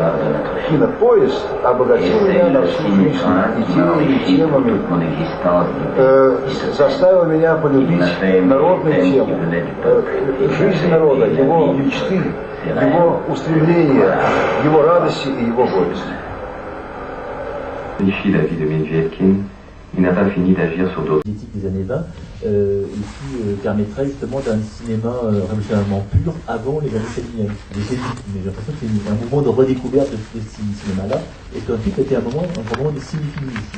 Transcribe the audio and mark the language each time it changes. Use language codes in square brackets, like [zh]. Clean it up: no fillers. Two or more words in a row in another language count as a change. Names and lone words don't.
[ru] Кинопоезд обогатил меня на всю жизнь идеями, темами, заставил меня полюбить народные темы, жизнь народа, его мечты, его устремления, его радости и его горести. [fr] La vie de Medvedkin, il n'a pas fini d'agir sur d'autres. Des années 20, et qui permettrait justement d'un cinéma révolutionnairement pur avant les années 70. Mais j'ai l'impression que c'est un mouvement de redécouverte de ce cinéma-là, et qu'ensuite c'était un moment de cinéphilie ici.